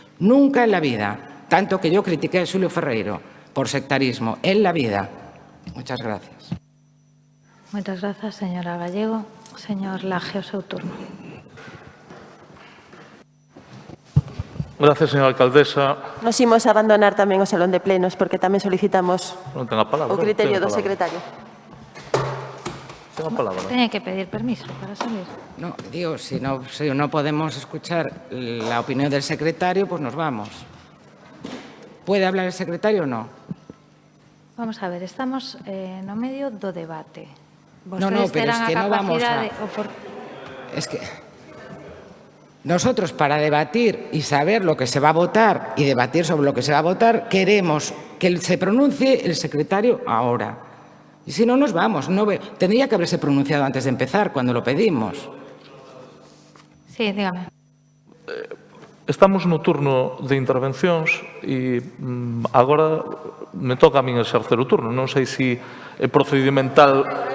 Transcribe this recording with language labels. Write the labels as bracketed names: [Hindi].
[Spanish] Nunca en la vida, tanto que yo critiqué a Xulio Ferreiro por sectarismo, en la vida. Muchas gracias. Muchas gracias, señora Gallego. Señor Laje, [Galician] o seu turno. [Spanish] Gracias, señora alcaldesa. [Galician] Nos imos a abandonar tamén o salón de plenos porque tamén solicitamos Non ten a palabra. o criterio do secretario. Ten a palabra. [Spanish] Tiene que pedir permiso para salir. No, digo, si no podemos escuchar la opinión del secretario, pues nos vamos. ¿Puede hablar el secretario o no? [Galician] Vamos a ver, estamos no medio do debate. [Spanish] No, pero es que no vamos a... Es que nosotros, para debatir y saber lo que se va a votar y debatir sobre lo que se va a votar, queremos que se pronuncie el secretario ahora. Y si no, nos vamos. Tendría que haberse pronunciado antes de empezar, cuando lo pedimos. Sí, dígame. [Galician] Estamos no turno de intervencións e agora me toca a min exercer o turno. Non sei se é procedimental...